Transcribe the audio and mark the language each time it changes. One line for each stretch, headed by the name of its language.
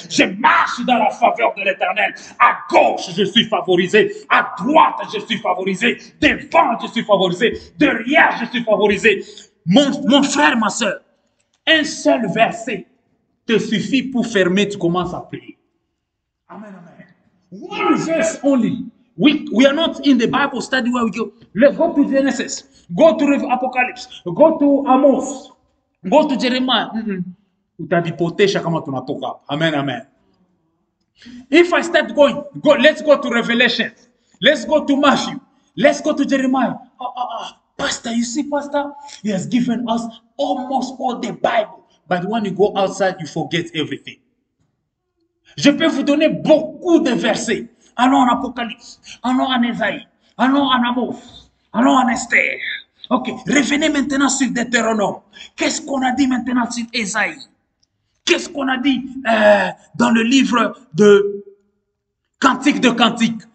French: Je marche dans la faveur de l'Éternel. À gauche, je suis favorisé. À droite, je suis favorisé. Devant, je suis favorisé. Derrière, je suis favorisé. Mon frère, ma soeur, un seul verset te suffit pour fermer, tu commences à prier.
English: Amen, amen. One verse only. We are not in the Bible study where we go. Let's go to Genesis. Go to Apocalypse. Go to Amos. Go to Jeremiah.
Swahili: Utavipotesha kama tunatoka. Amen, amen.
English: If I start going, let's go to Revelation. Let's go to Matthew. Let's go to Jeremiah. Pastor, you see, Pastor, he has given us almost all the Bible. But when you go outside, you forget everything.
French: Je peux vous donner beaucoup de versets. Allons en Apocalypse, allons en Ésaïe, allons en Amos, allons en Esther. Ok, revenez maintenant sur Deutéronome. Qu'est-ce qu'on a dit maintenant sur Ésaïe? Qu'est-ce qu'on a dit dans le livre de Cantique de Cantique?